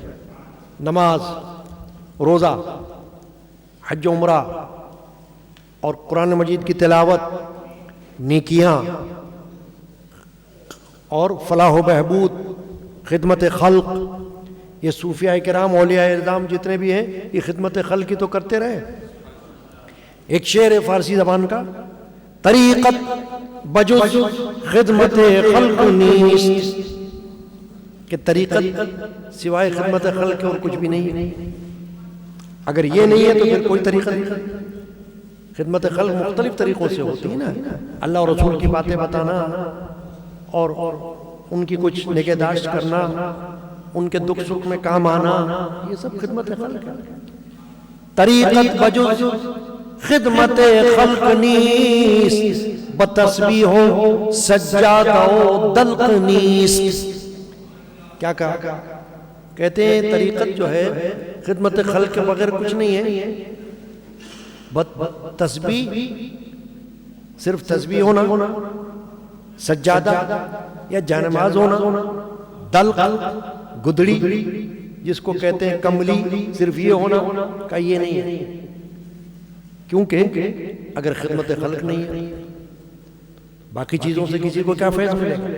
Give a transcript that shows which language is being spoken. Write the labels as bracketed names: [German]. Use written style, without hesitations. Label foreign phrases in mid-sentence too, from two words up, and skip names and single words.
[Urdu] نماز، روزہ، حج و عمرہ اور قرآن مجید کی تلاوت، نیکیاں اور فلاح و بہبود، خدمت خلق، یہ صوفیاء کرام اولیاء اعظام جتنے بھی ہیں یہ خدمت خلق کی تو کرتے رہے. ایک شعر ہے فارسی زبان کا، [Persian] طریقت بجز خدمت خلق نیست، [Urdu] کہ طریقت سوائے خدمت خلق اور کچھ بھی نہیں ہے. اگر یہ نہیں ہے تو پھر کوئی طریقت نہیں. خدمت خلق مختلف طریقوں سے ہوتی ہے نا، اللہ اور رسول کی باتیں بتانا اور ان کی کچھ نگہداشت کرنا، ان کے دکھ سکھ میں کام آنا، یہ سب خدمت خلق ہے۔ [Persian] طریقت بجز خدمت خلق نیست، بتسبیح و سجادہ و دلق نیست۔ [Urdu] کیا کہا؟ کہتے ہیں طریقت جو ہے خدمت خلق کے بغیر کچھ نہیں ہے، تسبیح صرف تسبیح ہونا، سجادہ یا جانماز ہونا، دلق گدڑی جس کو کہتے ہیں کملی، صرف یہ ہونا کا یہ نہیں ہے، کیونکہ اگر خدمت خلق نہیں ہے باقی چیزوں سے کسی کو کیا فیض ملے گا؟